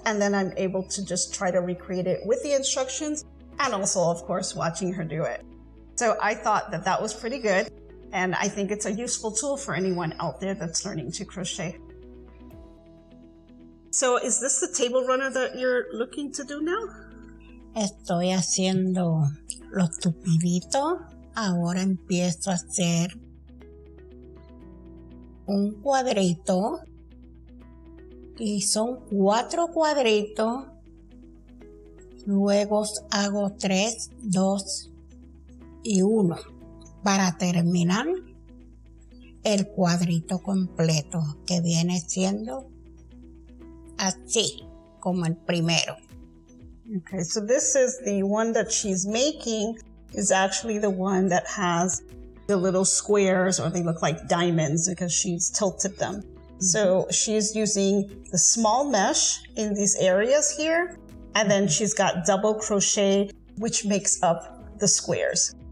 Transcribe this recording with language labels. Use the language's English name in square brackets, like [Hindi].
[English] And then I'm able to just try to recreate it with the instructions, and also, of course, watching her do it. So I thought that that was pretty good. And I think it's a useful tool for anyone out there that's learning to crochet. So is this the table runner that you're looking to do now? [Spanish] Estoy haciendo los tupiditos. Ahora empiezo a hacer un cuadrito. Y son 4 cuadritos. Luego hago 3, 2 y 1 para terminar el cuadrito completo, que viene siendo así como el primero. [English] Okay, so this is the one that she's making, is actually the one that has the little squares, or they look like diamonds because she's tilted them. So she's using the small mesh in these areas here, and then she's got double crochet, which makes up the squares.